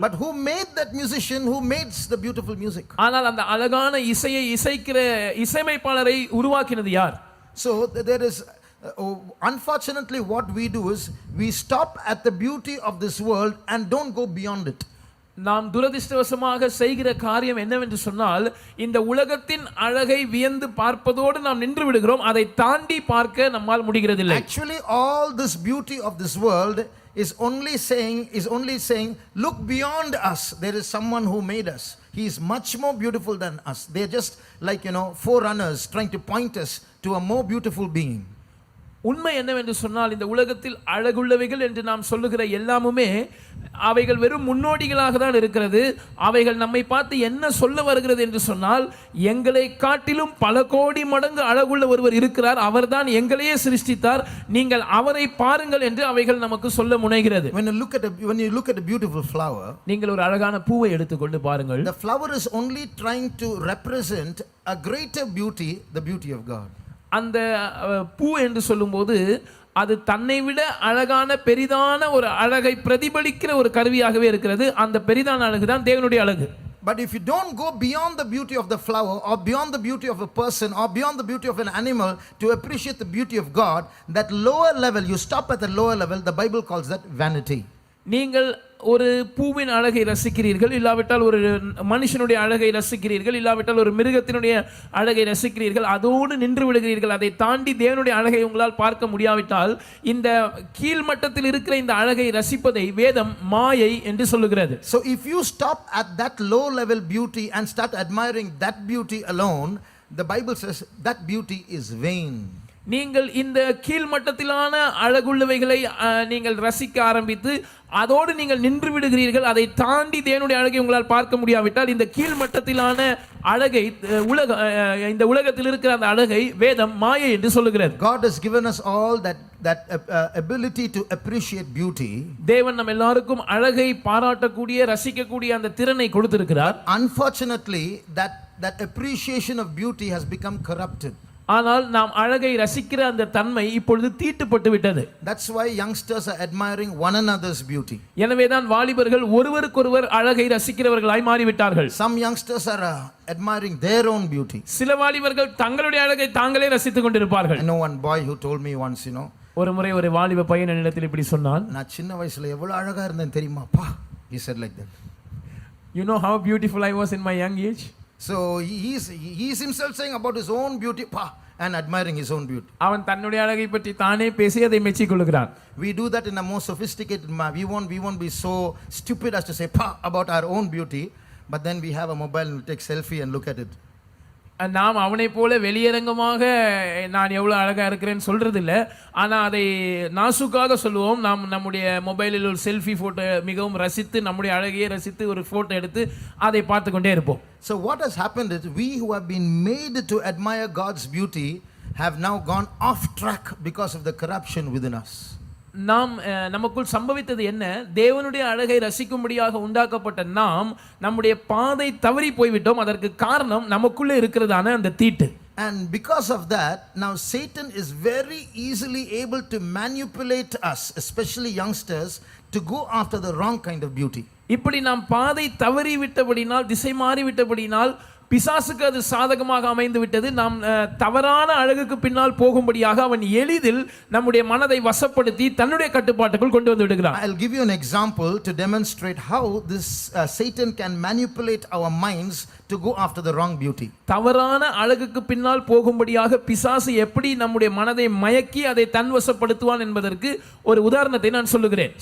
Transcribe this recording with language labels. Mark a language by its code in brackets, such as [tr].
[en] But who made that musician who makes the beautiful music? [ta] ஆனால் அந்த அழகான இசையை இசைக்கிற இசையமைப்பாளரை உருவாக்கினது யார்? [en] So there is unfortunately what we do is we stop at the beauty of this world and don't go beyond it. [ta] நாம் துரதிர்ஷ்டவசமாக செய்கிற காரியம் என்னவென்று சொன்னால் இந்த உலகத்தின் அழகை வியந்து பார்ப்பதோடு நாம் நின்று விடுகிறோம். அதை தாண்டி பார்க்க நம்மால் முடிகிறதில்லை. [en] Actually all this beauty of this world is only saying look beyond us. There is someone who made us. He is much more beautiful than us. They are just like forerunners trying to point us to a more beautiful being. [ta] உண்மை என்னவென்று சொன்னால் இந்த உலகத்தில் அழகுள்ளவைகள் என்று நாம் சொல்லுகிற எல்லாமுமே அவைகள் வெறும் முன்னோடிகளாக தான் இருக்கிறது. அவைகள் நம்மை பார்த்து என்ன சொல்ல வருகிறது என்று சொன்னால் எங்களை காட்டிலும் பல கோடி மடங்கு அழகுள்ள ஒருவர் இருக்கிறார், அவர்தான் எங்களையே சிருஷ்டித்தார், நீங்கள் அவரை பாருங்கள் என்று அவைகள் நமக்கு சொல்ல முனைகிறது. [en] When you look at a beautiful flower, [ta] நீங்கள் ஒரு அழகான பூவை எடுத்துக்கொண்டு பாருங்கள். [en] the flower is only trying to represent a greater beauty, the beauty of God. [ta] அந்த பூ என்று சொல்லும்போது அது தன்னை விட அழகான பெரிதான ஒரு அழகை பிரதிபலிக்கிற ஒரு கருவியாகவே இருக்கிறது. அந்த பெரிதான அழகு தான் தேவனுடைய அழகு. [en] But if you don't go beyond the beauty of the flower or beyond the beauty of a person or beyond the beauty of an animal to appreciate the beauty of God, that lower level, you stop at the lower level, the Bible calls that vanity. [ta] நீங்கள் ஒரு பூவின் அழகை ரசிக்கிறீர்கள், இல்லாவிட்டால் ஒரு மனுஷனுடைய அழகை ரசிக்கிறீர்கள், இல்லாவிட்டால் ஒரு மிருகத்தினுடைய அழகை ரசிக்கிறீர்கள், அதோடு நின்று விடுகிறீர்கள். அதை தாண்டி தேவனுடைய அழகை உங்களால் பார்க்க முடியாவிட்டால் இந்த கீழ்மட்டத்தில் இருக்கிற இந்த அழகை ரசிப்பதை வேதம் மாயை என்று சொல்லுகிறது. [en] So if you stop at that low level beauty and start admiring that beauty alone, the Bible says that beauty is vain. [ta] நீங்கள் இந்த கீழ்மட்டத்திலான அழகுள்ளவைகளை நீங்கள் ரசிக்க ஆரம்பித்து அதோடு நீங்கள் நின்று விடுகிறீர்கள். அதை தாண்டி தேவனுடைய அழகை உங்களால் பார்க்க முடியாவிட்டால் இந்த கீழ்மட்டத்திலான அழகை இந்த உலகத்தில் இருக்கிற அந்த அழகை வேதம் மாயை என்று சொல்லுகிறது. [en] God has given us all that ability to appreciate beauty. [ta] தேவன் நம்ம எல்லாருக்கும் அழகை பாராட்டக்கூடிய ரசிக்கக்கூடிய அந்த திறனை கொடுத்திருக்கிறார். [en] Unfortunately that appreciation of beauty has become corrupted. [ta] ஆனால் நாம் அழகை ரசிக்கிற அந்த தன்மை இப்பொழுது தீட்டுப்பட்டு விட்டது. [en] That's why youngsters are admiring one another's beauty. [ta] எனவே தான் வாலிபர்கள் ஒருவருக்கொருவர் அழகை ரசிக்கிறவர்களாய் மாறிவிட்டார்கள். [en] Some youngsters are admiring their own beauty. [ta] சில வாலிபர்கள் தங்களுடைய அழகை தாங்களே ரசித்துக் கொண்டிருப்பார்கள். [en] I know one boy who told me once, [ta] ஒரு முறை ஒரு வாலிப பையன் என்னிடத்தில் இப்படி சொன்னான். நான் சின்ன வயசுல எவ்வளவு அழகா இருந்தேன் தெரியுமா பா. [en] He said like that. You know how beautiful I was in my young age? So he's himself saying about his own beauty pa and admiring his own beauty. [ta] அவன் தன்னுடைய அழகை பற்றி தானே பேசி அதை மெச்சிக் கொள்கிறான். [en] We do that in a more sophisticated manner. We won't be so stupid as to say pa about our own beauty, but then we have a mobile and we take selfie and look at it. [ta] நாம் அவனை போல வெளியரங்கமாக நான் எவ்வளவு அழகா இருக்கிறேன்னு சொல்றது இல்லை, ஆனா அதை நாசுக்காக சொல்லுவோம். நாம் நம்முடைய மொபைலில் ஒரு செல்ஃபி போட்டோ மிகவும் ரசித்து நம்முடைய அழகையே ரசித்து ஒரு போட்டோ எடுத்து அதை பார்த்து கொண்டே இருப்போம். [en] So what has happened is we who have been made to admire God's beauty have now gone off track because of the corruption within us. [ta] நாம் நமக்குள் சம்பவித்தது என்ன? தேவனுடைய அழகை ரசிக்கும்படியாக உண்டாக்கப்பட்ட நாம் நம்முடைய பாதை தவறி போய்விட்டோம். அதற்கு காரணம் நமக்குள்ளே இருக்கிறதான அந்த தீட்டு. [en] And because of that, now Satan is very easily able to manipulate us, especially youngsters, to go after the wrong kind of beauty. [ta] இப்படி நாம் பாதை தவறி விட்டபடினால், திசை மாறி விட்டபடினால் பிசாசுக்கு அது சாதகமாக அமைந்து விட்டது. நாம் தவறான அழகுக்கு பின்னால் போகும்படியாக அவன் எளிதில் நம்முடைய மனதை வசப்படுத்தி தன்னுடைய கட்டுப்பாட்டுக்குள் கொண்டு வந்து விடுகிறான். [en] I'll give you an example to demonstrate how this Satan can manipulate our minds to go after the wrong beauty. [ta] தவறான அழகுக்கு பின்னால் போகும்படியாக பிசாசு எப்படி நம்முடைய மனதை மயக்கி அதை தன்வசப்படுத்துவான் என்பதற்கு ஒரு உதாரணத்தை நான் சொல்லுகிறேன்.